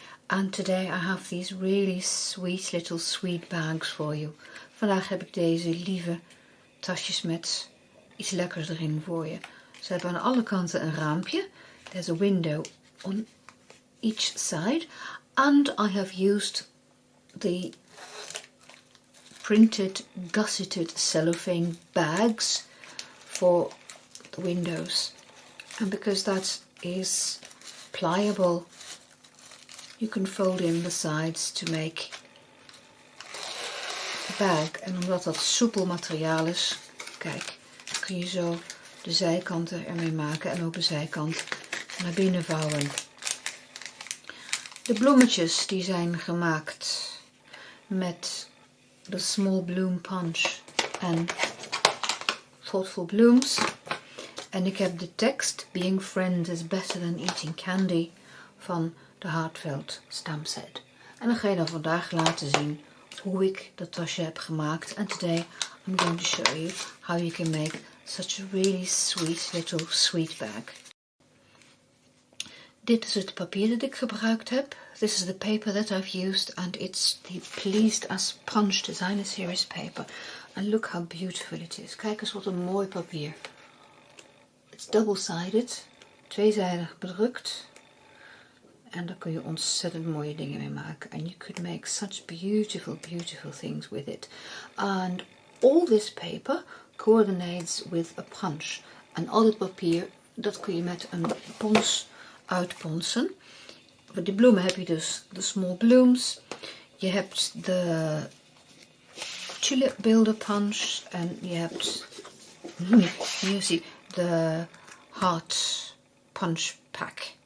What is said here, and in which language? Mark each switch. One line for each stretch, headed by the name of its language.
English: And today I have these really sweet little sweet bags for you.
Dutch: Vandaag heb ik deze lieve tasjes met iets lekkers erin voor je. Ze hebben aan alle kanten een raampje.
English: There's a window on each side. And I have used the printed gusseted cellophane bags for the windows, and because that is pliable, you can fold in the sides to make a bag.
Dutch: En omdat dat soepel materiaal is, kijk, kun je zo de zijkanten ermee maken en ook de zijkant naar binnen vouwen. De bloemetjes die zijn gemaakt met de Small Bloom Punch en Thoughtful Blooms. En ik heb de tekst Being Friends is Better Than Eating Candy van de Heartfelt stamp set. En dan ga je dan vandaag laten zien hoe ik dat tasje heb gemaakt.
English: And today I'm going to show you how you can make such a really sweet little sweet bag.
Dutch: Dit is het papier dat ik gebruikt heb.
English: This is the paper that I've used and it's the Pleased as Punch Designer Series paper. And look how beautiful it is.
Dutch: Kijk eens wat een mooi papier.
English: It's double-sided,
Dutch: tweezijdig bedrukt. En daar kun je ontzettend mooie dingen mee maken.
English: And you could make such beautiful, beautiful things with it. And all this paper coordinates with a punch.
Dutch: En al dit papier, dat kun je met een pons uitponsen. Voor die bloemen heb je dus de small blooms. Je hebt de tulip builder punch en je hebt hier zie de heart punch pack.